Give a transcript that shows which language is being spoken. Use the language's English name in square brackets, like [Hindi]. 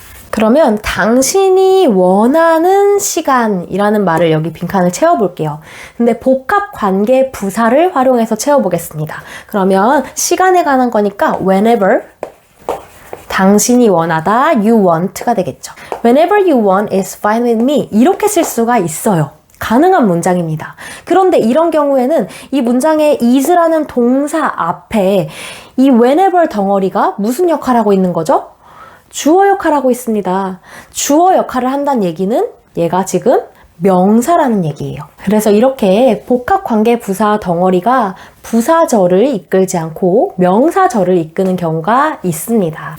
[Korean] 그러면 당신이 원하는 시간이라는 말을 여기 빈칸을 채워볼게요. 근데 복합관계 부사를 활용해서 채워보겠습니다. 그러면 시간에 관한 거니까 whenever 당신이 원하다 [English] you want [Korean] 가 되겠죠. [English] Whenever you want is fine with me [Korean] 이렇게 쓸 수가 있어요. 가능한 문장입니다. 그런데 이런 경우에는 이 문장의 is라는 동사 앞에 이 whenever 덩어리가 무슨 역할을 하고 있는 거죠? 주어 역할을 하고 있습니다. 주어 역할을 한다는 얘기는 얘가 지금 명사라는 얘기예요. 그래서 이렇게 복합관계 부사 덩어리가 부사절을 이끌지 않고 명사절을 이끄는 경우가 있습니다.